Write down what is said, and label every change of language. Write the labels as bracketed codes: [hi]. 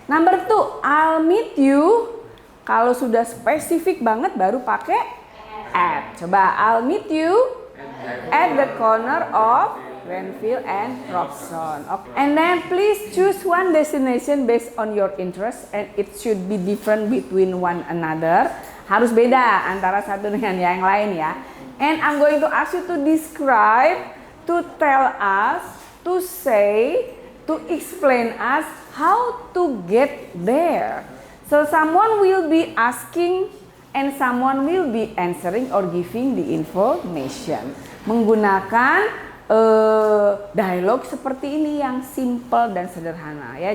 [en] Number 2, I'll meet you. [id] Kalau sudah spesifik banget baru pakai at. [en] Coba, I'll meet you at the corner of Granville and Robson. Okay. And then please choose one destination based on your interest and it should be different between one another. [id] Harus beda antara satu dengan yang lain ya. [en] And I'm going to ask you to describe, to tell us, to say, to explain us how to get there. So someone will be asking and someone will be answering or giving the information. [id] Menggunakan dialog seperti ini yang simple dan sederhana ya.